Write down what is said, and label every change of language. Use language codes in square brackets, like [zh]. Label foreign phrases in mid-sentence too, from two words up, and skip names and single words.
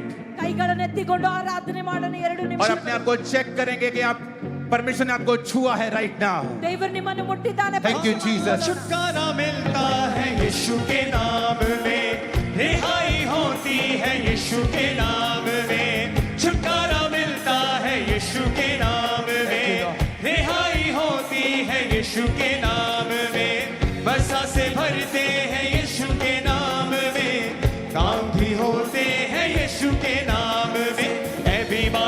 [kn] ಕೈಗಳನ್ನು ಎತ್ತಿಕೊಂಡು ಆರಾಧನೆ ಮಾಡೋಣ 2 [hi] और [kn] ನಿಮಿಷ. [hi] अपने आप को चेक करेंगे कि आप परमेश्वर ने आपको छुआ है [en] right now. [kn] ದೇವರು ನಿಮ್ಮನ್ನು ಮುಟ್ಟಿದ್ದಾನೆ. [en] Thank you, Jesus. [hi] छुटकारा मिलता है यीशु के नाम में, रिहाई होती है यीशु के नाम में, छुटकारा मिलता है यीशु के नाम में, रिहाई होती है यीशु के नाम में, बरसा से भरते हैं यीशु के नाम में, काम भी होते हैं यीशु के नाम में, ऐ